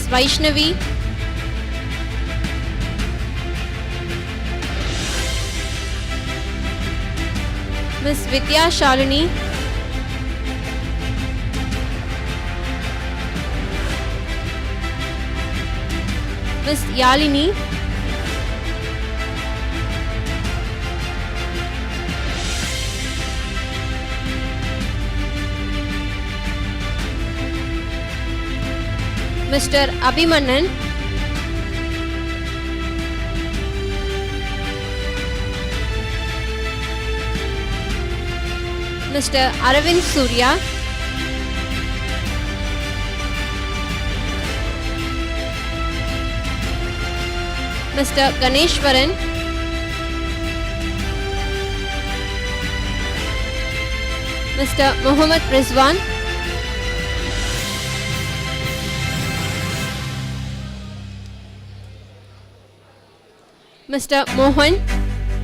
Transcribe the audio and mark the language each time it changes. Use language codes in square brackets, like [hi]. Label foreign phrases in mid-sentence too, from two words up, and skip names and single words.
[en] Vaishnavi, Ms. Vidya Shalini, Ms. Yalini, Mr. Abhimanan, Mr. Aravind Surya, Mr. Ganeshwaran, Mr. Muhammad Rizwan, Mr. Mohan,